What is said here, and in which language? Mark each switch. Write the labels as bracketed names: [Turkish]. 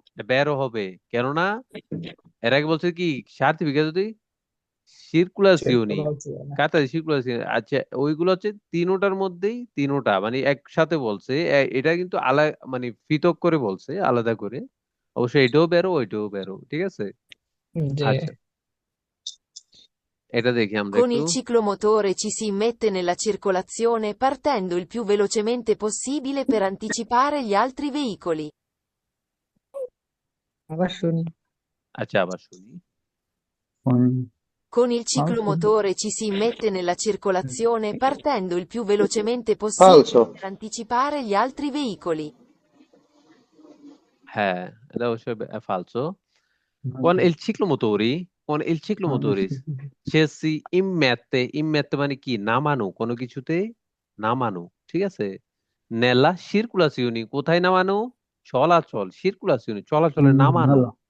[Bangla] Barrow হবে কেননা এর আগে বলছে কি সার্টিফিকেট যদি সিরকুলাসিওনি কাতা সিরকুলাসিওনি আচ্ছা ওইগুলো হচ্ছে তিনোটার মধ্যেই তিনোটা মানে একসাথে বলছে এটা কিন্তু মানে পৃথক করে বলছে আলাদা করে অবশ্যই এটাও বেরো ওইটাও বেরো ঠিক আছে জি আচ্ছা এটা দেখি আমরা [Italian] Con [Bangla] একটু [Italian] il ciclomotore ci si immette nella circolazione partendo il più velocemente possibile per anticipare gli altri veicoli. [Bangla] আবার শুনি। আচ্ছা আবার শুনি [Italian] Con il ciclomotore ci si immette nella circolazione partendo il più velocemente possibile falso per anticipare gli altri veicoli. [Bangla] হ্যাঁ এটা অবশ্যই ফালসো [Italian] con il ciclomotori ci si immette [Bangla] মানে কি নামানো কোনো কিছুতে নামানো ঠিক আছে নেলা সিরকুলাসিওনি কোথায় নামানো চলাচল সিরকুলাসিওনি চলাচলে নামানো